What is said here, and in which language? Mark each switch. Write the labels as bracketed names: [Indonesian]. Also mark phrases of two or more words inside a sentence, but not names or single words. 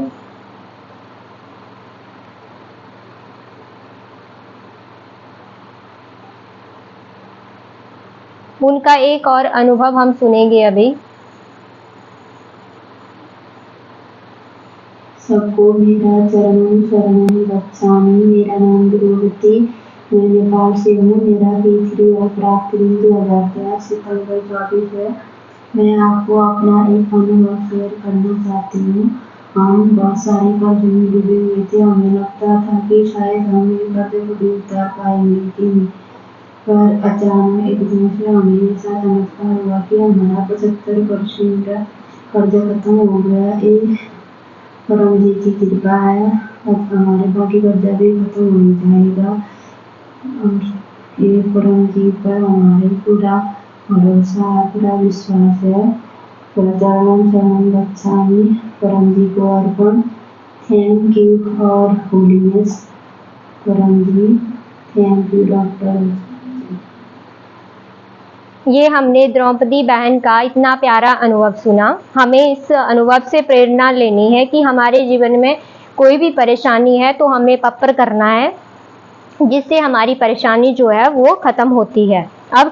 [Hindi] उनका एक और अनुभव हम सुनेंगे अभी। सबको मेरा [Sanskrit] चरणम शरणम गच्छामि। [Hindi] मेरा नाम गुरुवती, मैं नेपाल से हूँ। मेरा पी3 और प्राप्त 2013 सितंबर 24 है। मैं आपको अपना एक अनुभव शेयर करना चाहती हूँ। हम बहुत सारे कर्जों में डूबे हुए थे। हमें लगता था कि शायद हम इन कर्जों को भी उतार पाएंगे कि नहीं, पर अचानक एकदम से हमें ऐसा चमत्कार हुआ कि हमारा 75% कर्जा खत्म हो गया। एक परम जी की कृपा है। अब हमारे बाकी कर्जा भी खत्म हो जाएगा और ये परम जी पर हमारे पूरा भरोसा है, पूरा विश्वास है। [Sanskrit] चरणम शरणम गच्छामि, [Hindi] परम जी को अर्पण। [English] Thank you for holiness परम जी। Thank you doctor. [Hindi] ये हमने द्रौपदी बहन का इतना प्यारा अनुभव सुना। हमें इस अनुभव से प्रेरणा लेनी है कि हमारे जीवन में कोई भी परेशानी है तो हमें पप्र करना है, जिससे हमारी परेशानी जो है वो खत्म होती है।